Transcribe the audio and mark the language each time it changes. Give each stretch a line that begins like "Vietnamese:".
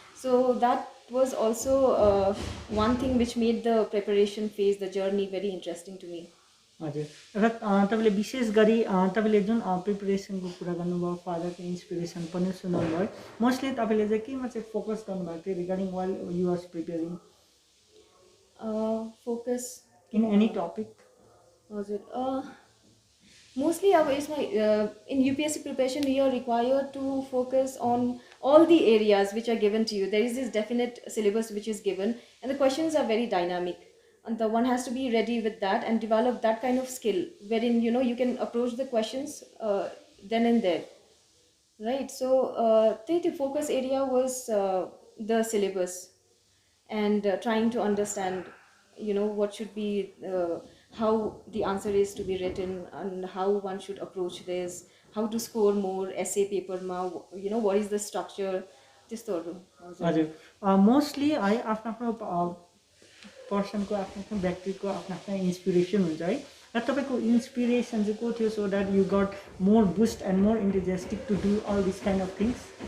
English: So that was also one thing which made the preparation phase, the journey, very interesting to me.
Nepali: हजुर र तपाईँले विशेष गरी तपाईँले जुन प्रिपरेसनको कुरा गर्नुभयो फादरको इन्सपिरेसन पनि सुनाउनु भयो मोस्टली तपाईँले चाहिँ केमा चाहिँ फोकस गर्नुभएको थियो
English: regarding while you was preparing focus in any topic
Nepali: हजुर
English: mostly in UPSC preparation you are required to focus on all the areas which are given to you. There is this definite syllabus which is given and the questions are very dynamic, and the one has to be ready with that and develop that kind of skill wherein you can approach the questions then and there, right? So the focus area was the syllabus and trying to understand what should be how the answer is to be written and how one should approach this, how to score more essay paper ma, what is the structure,
Nepali: त्यस्तोहरु हजुर mostly है आफ्नो पर्सनको आफ्नो व्यक्तिको आफ्नो inspiration हुन्छ है र तपाईको इन्स्पिरेसन चाहिँ को थियो
English: so that you got more boost and more enthusiastic to do all this kind of things